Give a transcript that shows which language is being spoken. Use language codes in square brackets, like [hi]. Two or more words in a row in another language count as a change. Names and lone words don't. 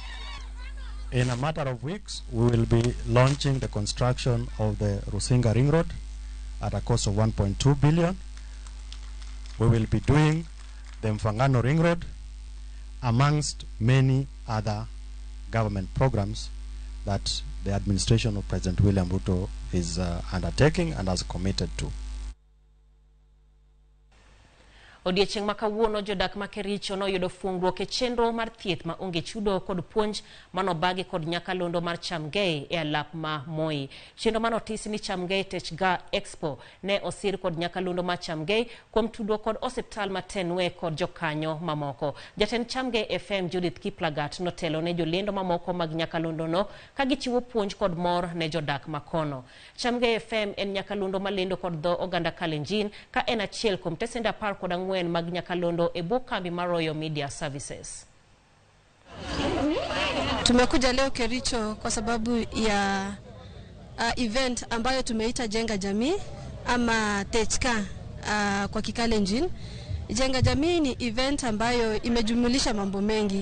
[en] In a matter of weeks, we will be launching the construction of the Rusinga Ring Road at a cost of 1.2 billion. We will be doing the Mfangano Ring Road amongst many other government programs that the administration of President William Ruto is undertaking and has committed to. [luo] Odiechieng' makawuono jodak ma Kericho noyudo fuongruok e chenro mar thieth ma onge chudo kod puonj manobagi kod nyakalondo mar Chamgei e alap ma Moi. Chenro manotisi ni Chamgei Techga Expo ne osir kod nyakalondo ma Chamgei kuom tudruok kod osiptal ma Tenwe kod jokanyo mamoko. Jatend Chamgei FM Judith Kiplagat notelo ne jolendo mamoko mag nyakalondo no kagichiwo puonj kod mor ne jodak makono. Chamgei FM en nyakalondo malendo kod dho oganda Kalenjin ka en achiel kuom tesenda 14 mag nyakalondo e kambi mar Royal Media Services. [sw] Tumekuja leo Kericho kwa sababu ya event ambayo tumeita Jenga Jamii ama Techka kwa Kikalenjin. Jenga Jamii ni event ambayo imejumulisha mambo mengi.